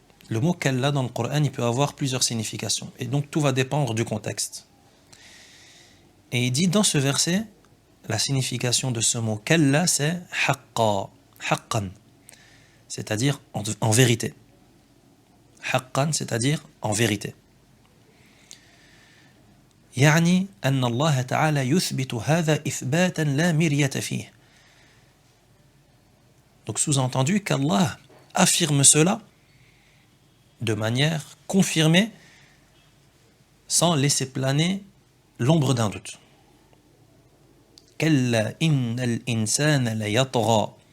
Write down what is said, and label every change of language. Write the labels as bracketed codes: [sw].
[fr] Le mot kalla dans le Coran, il peut avoir plusieurs significations. Et donc tout va dépendre du contexte. Et il dit dans ce verset, la signification de ce mot kalla, c'est haqqa, haqqan, c'est-à-dire en vérité. Haqqan, c'est-à-dire en vérité. [ar] يعني أن الله تعالى يثبت هذا إثباتا لا مرية فيه. [fr] Donc sous-entendu qu'Allah affirme cela de manière confirmée sans laisser planer l'ombre d'un doute. [ar] كلا إن الإنسان ليطغى.